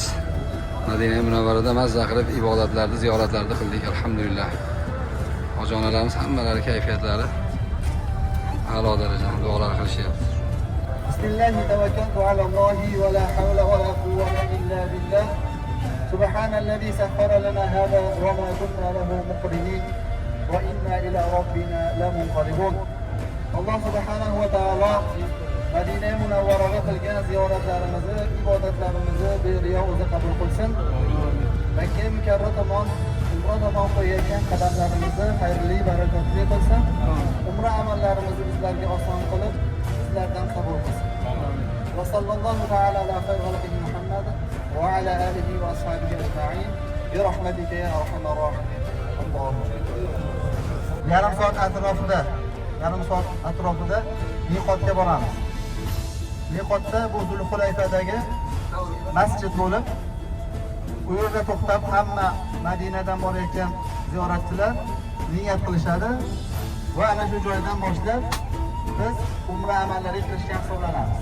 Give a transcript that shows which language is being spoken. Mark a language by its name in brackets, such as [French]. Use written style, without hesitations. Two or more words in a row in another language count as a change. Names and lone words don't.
[Uzbek] Madina Munavvarada mazza qilib ibodatlarni, ziyoratlarni qildik, alhamdulillah. Ojonalarimiz hammalari kayfiyatlari a'lo darajada duolar qilishyapti. [Arabic] بسم الله توكلت على الله ولا حول ولا قوة إلا بالله. سبحان الذي سخر لنا هذا وما كنا له مقرنين وإنا إلى ربنا لمنقلبون. [Uzbek] Alloh [Arabic] سبحانه وتعالى [Uzbek] Madina Munavvaraga qilgan ziyoratlarimizni, ibodatlarimizni beriyo o'zi qabul qilsin. Makka mukarram tomon tomon qo'yayotgan qadamlarimizni xayrli, barakotli qilsin. Umra amallarimizni bizlarga oson qilib, sizlardan qabul qilsin. [Arabic] وصلى الله تعالى على خير خلقه محمد وعلى آله وأصحابه أجمعين. برحمتك يا أرحم الراحمين. [Uzbek] Yarim soat atrofida miqotga boramiz. Miqotda bu Zulhulayfadagi masjid bo'lib, u yerda to'xtab hamma Madinadan borayotgan ziyoratchilar niyat qilishadi va ana shu joydan boshlab biz umra amallariga kirishga hisoblanamiz.